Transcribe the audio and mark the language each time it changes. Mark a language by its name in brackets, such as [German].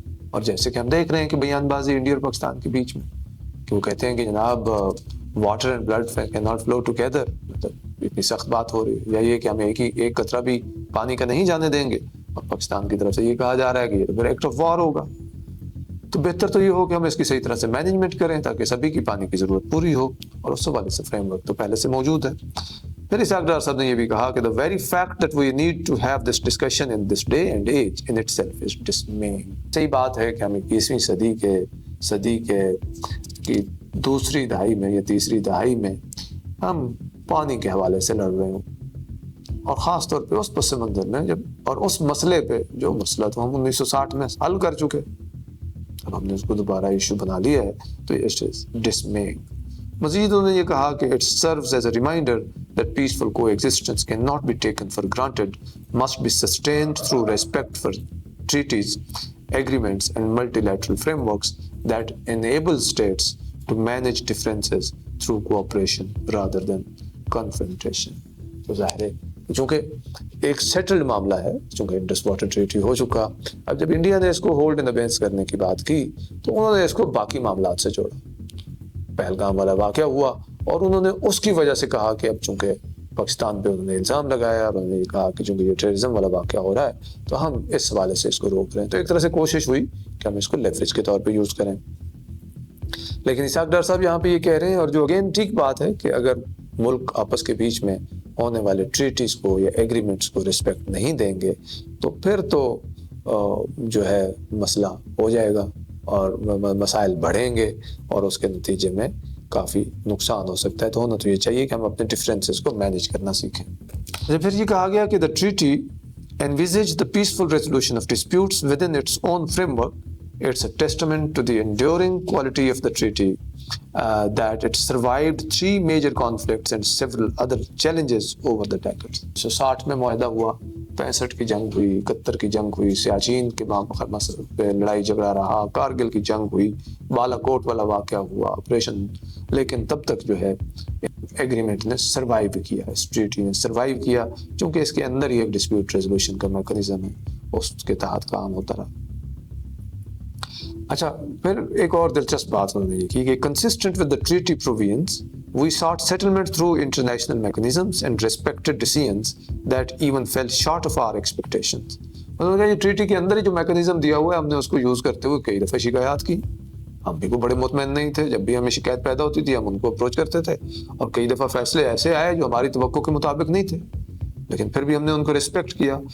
[Urdu] اور جیسے کہ ہم دیکھ رہے ہیں کہ بیان بازی انڈیا اور پاکستان کے بیچ میں کہ وہ کہتے ہیں کہ جناب [English] water and blood can not flow together, [Urdu] مطلب اتنی سخت بات ہو رہی ہے. یا یہ کہ ہم ایک قطرہ بھی پانی کا نہیں جانے دیں گے، اور پاکستان کی طرف سے یہ کہا جا رہا ہے کہ یہ تو پھر [English] act of war [Urdu] ہوگا. تو بہتر تو یہ ہو کہ ہم اس کی صحیح طرح سے مینجمنٹ کریں تاکہ سبھی کی پانی کی ضرورت پوری ہو. اور اس حوالے سے فریم ورک تو پہلے سے موجود ہے. پھر اسحاق ڈار صاحب نے یہ بھی کہا کہ [English] the very fact that we need to have this discussion in this day and age in itself is dismaying. [Urdu] صحیح بات ہے کہ ہم 21ویں صدی کے کی دوسری دہائی میں یا تیسری دہائی میں ہم پانی کے حوالے سے لڑ رہے ہوں، اور خاص طور پہ اس پس منظر میں جب اور اس مسئلے پہ جو مسئلہ تو ہم 1960 میں حل کر چکے، اب ہم نے اس کو دوبارہ ایشو بنا لیا ہے تو [English] it is dismaying. [Urdu] مزید انہوں نے یہ کہا کہ [English] it serves as a reminder that peaceful coexistence cannot be taken for granted, must be sustained through respect for treaties, agreements and multilateral frameworks that enable states to manage differences through cooperation rather than confrontation. [Urdu] تو ظاہر ہے چونکہ ایک settled معاملہ ہے، چونکہ Indus water treaty ہو چکا، اب جب انڈیا نے اس کو [English] hold in abeyance [Urdu] کرنے کی بات کی تو انہوں نے اس کو باقی معاملات سے جوڑا. پہلگام والا واقعہ ہوا اور انہوں نے اس کی وجہ سے کہا کہ اب چونکہ پاکستان پہ انہوں نے الزام لگایا اور انہوں نے کہا کہ چونکہ یہ ٹیررزم والا واقعہ ہو رہا ہے تو ہم اس حوالے سے اس کو روک رہے ہیں. تو ایک طرح سے کوشش ہوئی کہ ہم اس کو لیوریج کے طور پہ یوز کریں. لیکن اسحاق ڈار صاحب یہاں پہ یہ کہہ رہے ہیں، اور جو اگین ٹھیک بات ہے، کہ اگر ملک آپس کے بیچ میں ہونے والے ٹریٹیز کو یا ایگریمنٹس کو رسپیکٹ نہیں دیں گے تو پھر تو جو ہے مسئلہ ہو جائے گا اور مسائل بڑھیں گے اور اس کے نتیجے میں کافی نقصان ہو سکتا ہے. تو ہونا تو یہ چاہیے کہ ہم اپنے ڈفرینسز کو مینیج کرنا سیکھیں. پھر یہ کہا گیا کہ [English] the treaty envisage the peaceful resolution of disputes within its own framework. It's a testament to the enduring quality of the treaty that it survived 3 major conflicts and several other challenges over the decades. [Urdu] 1960 میں معاہدہ ہوا، 65 کی جنگ ہوئی، 71 کی جنگ ہوئی، سیاچین کے پہ لڑائی جھگڑا رہا، کارگل کی جنگ ہوئی، بالا کوٹ والا واقعہ ہوا، آپریشن، لیکن تب تک جو ہے ایگریمنٹ نے سروائیو کیا، اس ٹریٹی نے سروائیو کیا، چونکہ اس کے اندر ہی ایک ڈسپیوٹ ریزولوشن کا میکنزم ہے، اس کے تحت کام ہوتا رہا. اچھا، پھر ایک اور دلچسپ بات انہوں نے یہ کی کہ [English] consistent with the treaty provisions, we sought settlement through international mechanisms and respected decisions that even fell short of our expectations. [Urdu] مطلب یہ ٹریٹی کے اندر ہی جو میکنزم دیا ہوا ہے ہم نے اس کو یوز کرتے ہوئے کئی دفعہ شکایات کی. ہم بھی کو بڑے مطمئن نہیں تھے، جب بھی ہمیں شکایت پیدا ہوتی تھی ہم ان کو اپروچ کرتے تھے، اور کئی دفعہ فیصلے ایسے آئے جو ہماری توقع کے مطابق نہیں تھے، لیکن پھر بھی ہم نے ان کو ریسپیکٹ کیا.